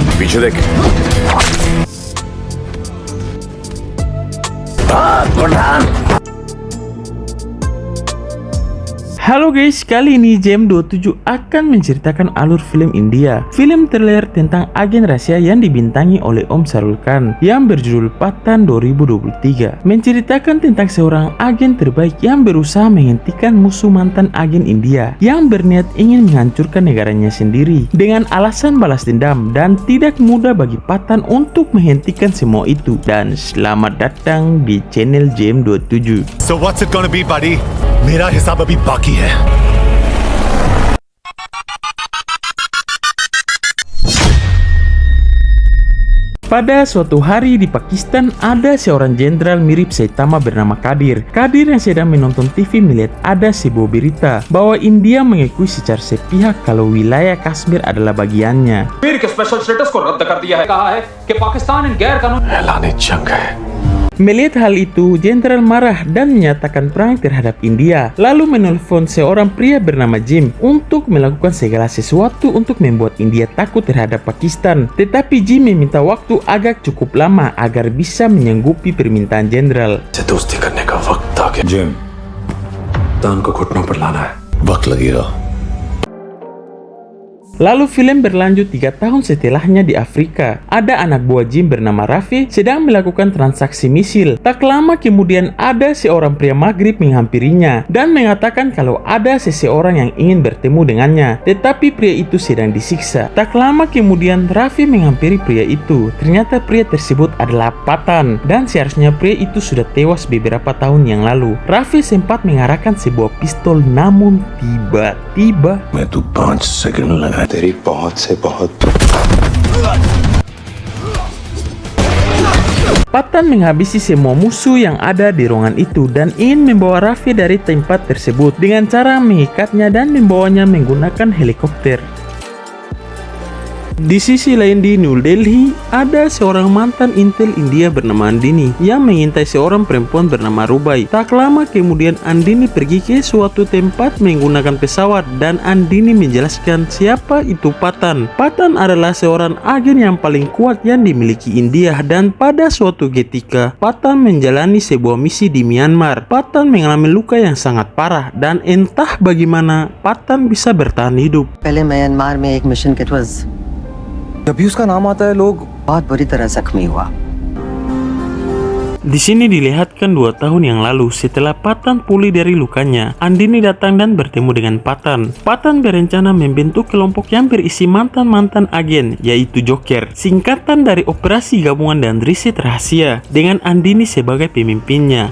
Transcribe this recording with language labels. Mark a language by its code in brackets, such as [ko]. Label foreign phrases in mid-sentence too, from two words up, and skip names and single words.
[hi] पीछे देख। [id] Halo guys, kali ini JM27 akan menceritakan alur film India. Film trailer tentang agen rahasia yang dibintangi oleh Om Shahrukh Khan yang berjudul Pathan 2023. Menceritakan tentang seorang agen terbaik yang berusaha menghentikan musuh mantan agen India yang berniat ingin menghancurkan negaranya sendiri dengan alasan balas dendam, dan tidak mudah bagi Pathan untuk menghentikan semua itu. Dan selamat datang di channel JM27. [en] So what's it gonna be, buddy? [hi] मेरा हिसाब अभी बाकी है. [id] Pada suatu hari di Pakistan, ada seorang jenderal mirip Saitama bernama Kadir. Kadir yang sedang menonton TV melihat ada sebuah berita bahwa India mengakui secara sepihak kalau wilayah Kashmir adalah bagiannya. [en] special status [hi] को रद्द कर दिया है, कहा है कि पाकिस्तान इन गैर कानूनी ऐलान जंग है. [id] Melihat hal itu, jenderal marah dan menyatakan perang terhadap India. Lalu menelpon seorang pria bernama Jim untuk melakukan segala sesuatu untuk membuat India takut terhadap Pakistan. Tetapi Jim meminta waktu agak cukup lama agar bisa menyanggupi permintaan jenderal. [hi] दोस्ती करने का वक्त आ गया. जिम, तान को घुटनों पर लाना है. वक्त लगेगा. [id] Lalu film berlanjut 3 tahun setelahnya di Afrika. Ada anak buah Jim bernama Rafi sedang melakukan transaksi misil. Tak lama kemudian ada seorang pria Maghrib menghampirinya dan mengatakan kalau ada seseorang yang ingin bertemu dengannya. Tetapi pria itu sedang disiksa. Tak lama kemudian Rafi menghampiri pria itu. Ternyata pria tersebut adalah Pathan, dan seharusnya pria itu sudah tewas beberapa tahun yang lalu. Rafi sempat mengarahkan sebuah pistol, namun tiba-tiba [hi] मैं तू 5 सेकंड लगा तेरी बहुत से बहुत. [id] Pathan menghabisi semua musuh yang ada di ruangan itu dan ingin membawa Rafi dari tempat tersebut dengan cara mengikatnya dan membawanya menggunakan helikopter. Di sisi lain di New Delhi, ada seorang mantan intel India bernama Andini yang mengintai seorang perempuan bernama Rubai. Tak lama kemudian Andini pergi ke suatu tempat menggunakan pesawat dan Andini menjelaskan siapa itu Pathan. Pathan adalah seorang agen yang paling kuat yang dimiliki India, dan pada suatu ketika Pathan menjalani sebuah misi di Myanmar. Pathan mengalami luka yang sangat parah dan entah bagaimana Pathan bisa bertahan hidup. [hi] पहले म्यांमार में एक मिशन के was जब भी उसका नाम आता है लोग बहुत बुरी तरह जख्मी हुआ. [id] Di sini dilihatkan 2 tahun yang lalu setelah Pathan pulih dari lukanya, Andini datang dan bertemu dengan Pathan. Pathan berencana membentuk kelompok yang berisi mantan-mantan agen, yaitu Joker, singkatan dari Operasi Gabungan dan Riset Rahasia, dengan Andini sebagai pemimpinnya.